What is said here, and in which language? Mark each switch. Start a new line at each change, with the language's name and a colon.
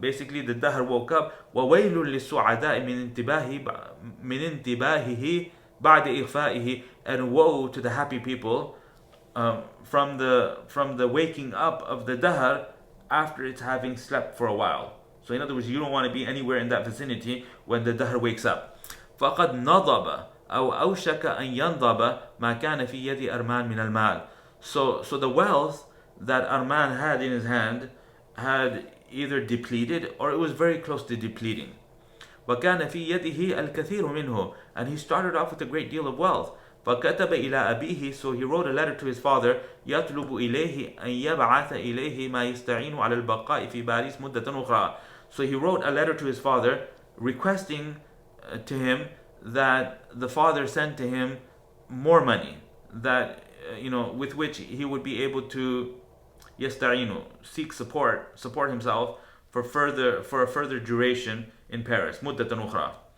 English: Basically, the dahr woke up.
Arabic: وَوَيْلٌ لِلسُّعَدَاءِ مِنْ انتباهه بعد إغفائه,
English: and woe to the happy people from the waking up of the dahr after it's having slept for a while. So in other words, you don't want to be anywhere in that vicinity when the dahr wakes up.
Arabic: فَقَدْ نَضَبَ أو أوشك أن ينضب ما كان في يد أرمان من المال.
English: So the wealth that Armand had in his hand had either depleted or it was very close to depleting.
Arabic: وكان في يده الكثير منه,
English: and he started off with a great deal of wealth. فكتب إلى أبيه, so he wrote a letter to his father,
Arabic: يطلب إليه أن يبعث إليه ما يستعين على البقاء في باريس مدة أخرى.
English: So he wrote a letter to his father requesting to him that the father sent to him more money, that with which he would be able to يستعين, seek support himself for a further duration in Paris,
Arabic: مدة أخرى.